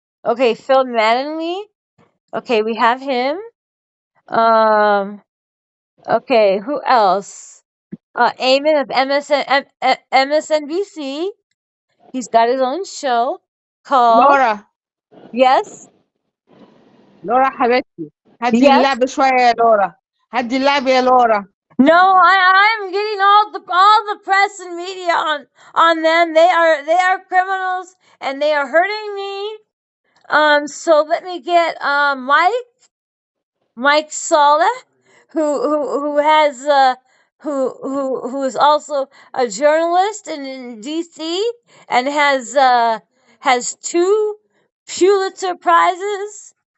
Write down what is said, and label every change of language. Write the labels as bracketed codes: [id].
[en] Okay, Phil Mattingly. Okay, we have him. Okay, who else? Eamon of MSNBC. He's got his own show called. [ar] لورا [en] Yes. [ar] لورا حبيبتي هدي [en] Yes. [ar] اللعبة شوية يا لورا هدي اللعبة يا لورا [en] No, I'm getting all the press and media on them. They are criminals and they are hurting me. So let me get Mike. Mike Saleh, who has who is also a journalist in DC and has 2 Pulitzer prizes.